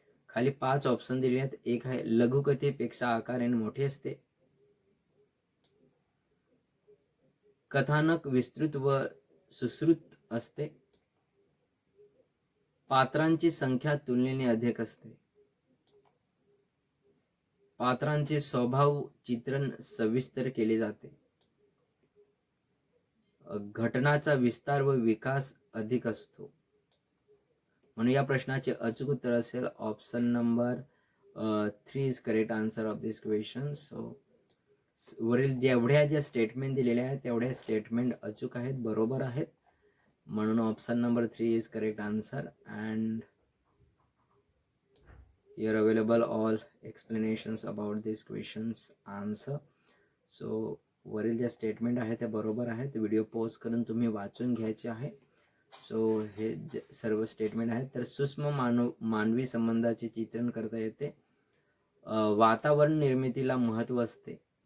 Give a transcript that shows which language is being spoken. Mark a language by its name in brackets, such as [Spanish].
[Marathi] खाली 5 ऑप्शन दिले आहेत. एक आहे लघुकथेपेक्षा आकाराने मोठे असते, कथानक विस्तृत व सुश्रुत असते, पात्रांची संख्या तुलनेने अधिक असते, पात्रांचे स्वभाव चित्रण सविस्तर केले जाते, घटनाचा विस्तार व विकास अधिक असतो. म्हणून या प्रश्नाचे अचूक उत्तर असेल option number 3 [English] Is correct answer of this question. [Marathi] So वरील जेवढ्या ज्या स्टेटमेंट दिलेल्या आहेत तेवढ्या स्टेटमेंट अचूक आहेत, बरोबर आहेत. म्हणून [English] Option number 3 is correct answer and here available all explanations about these questions answer. [Marathi] So वरील ज्या स्टेटमेंट आहेत त्या बरोबर आहेत. व्हिडिओ पॉज करून तुम्ही वाचून घ्यायचे आहे. सो हे सर्व स्टेटमेंट आहेत. तर सूक्ष्म मानवी संबंधाचे चित्रण करता येते. वातावरण निर्मितीला महत्त्व असते.